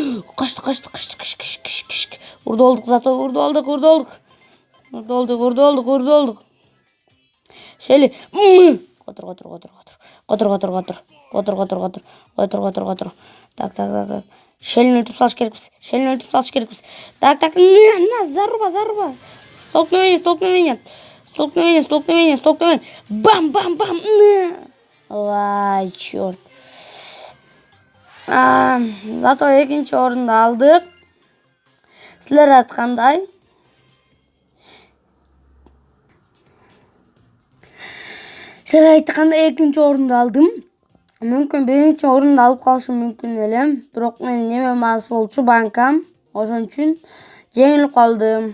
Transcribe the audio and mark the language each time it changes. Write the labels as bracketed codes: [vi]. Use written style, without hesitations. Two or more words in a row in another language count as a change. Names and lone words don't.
[ky] Урду болдук зато, урду болдук. Шелли. Котур. Так. Шеллини өлтүрүп салыш керекпиз. [ru] Так. На, заруба. Столкновение. Бам. Ай, чёрт. [ky] Зато экинчи орунду алдык. Силер айткандай. Экинчи орунду алдым. Мүмкүн биринчи орунду алып калышым мүмкүн эле. Бирок мен немем аз болчу, банкам. Ошон үчүн жеңилип калдым.